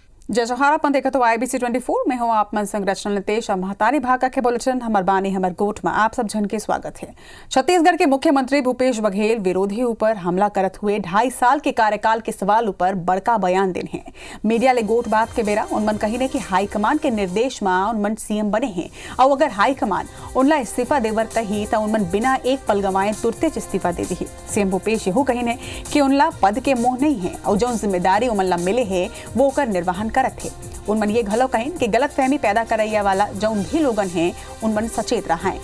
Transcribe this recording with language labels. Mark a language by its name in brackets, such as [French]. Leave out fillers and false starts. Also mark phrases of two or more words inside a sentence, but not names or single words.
[Chhattisgarhi] जय जोहार अपन देखा तो IBC 24 में हूँ आप मन संरचना नितेश महतारी भागा के बुलेटिन हमर बानी हमर गोठ में आप सब जन के स्वागत है। छत्तीसगढ़ के मुख्यमंत्री भूपेश बघेल विरोधी ऊपर हमला करत हुए 2.5 साल के कार्यकाल के सवाल ऊपर बड़का बयान देने हैं। मीडिया ले गोठ बात के बेरा उनमन कही ने कि हाईकमान के निर्देश में उनमन CM बने हैं और अगर हाईकमान उनला इस्तीफा देवर कही तो उनमन बिना एक पल गंवाए तुरते इस्तीफा दे दी। CM भूपेश यहू कही ने कि उनला पद के मोह नहीं है और जो जिम्मेदारी उमन मिले है वो कर निर्वहन करत है। उनमन ये घलो कहें कि गलत फहमी पैदा करैया वाला जौन भी लोगन हैं उनमन सचेत रहा है।